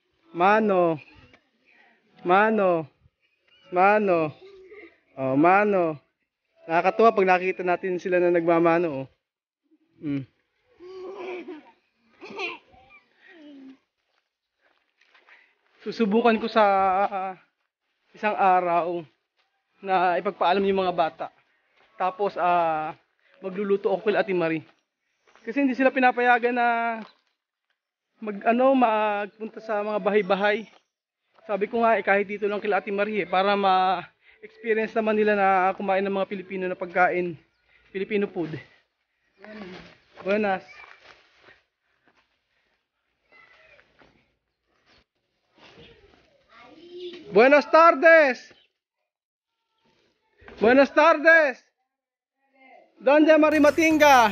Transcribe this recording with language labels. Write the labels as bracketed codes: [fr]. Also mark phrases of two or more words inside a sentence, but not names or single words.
[tl] Mano. Mano. Mano. Mano. Oh, mano. Nakakatuwa pag nakita natin sila na nagmamano. Oh. Mm. Susubukan ko sa isang araw na ipagpaalam yung mga bata. Tapos magluluto ako kay Ate Marie. Kasi hindi sila pinapayagan na magpunta sa mga bahay-bahay. Sabi ko nga kahit dito lang kay Ate Marie para ma-experience naman nila na kumain ng mga Pilipino na pagkain, [en] Filipino food. [es] Buenas. Buenas tardes. Buenas tardes. ¿Dónde Marimatinga?